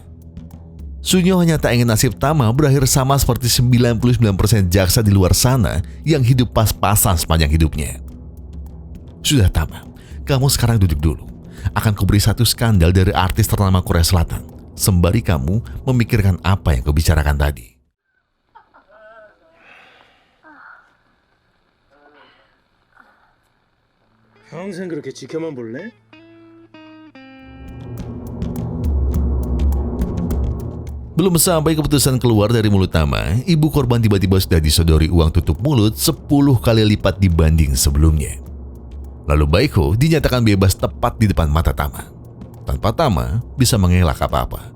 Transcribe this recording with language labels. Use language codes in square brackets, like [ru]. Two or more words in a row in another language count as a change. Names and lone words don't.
[id] Sunyo hanya tak ingin nasib Tama berakhir sama seperti 99% jaksa di luar sana yang hidup pas-pasan sepanjang hidupnya. Sudah Tama, kamu sekarang duduk dulu. Akan kuberi satu skandal dari artis ternama Korea Selatan, sembari kamu memikirkan apa yang kubicarakan tadi. [ko] 평생 그렇게 지켜만 볼래? [id] Belum sampai keputusan keluar dari mulut Tama, ibu korban tiba-tiba sudah disodori uang tutup mulut 10 kali lipat dibanding sebelumnya. Lalu Baekho dinyatakan bebas tepat di depan mata Tama, tanpa Tama bisa mengelak apa-apa.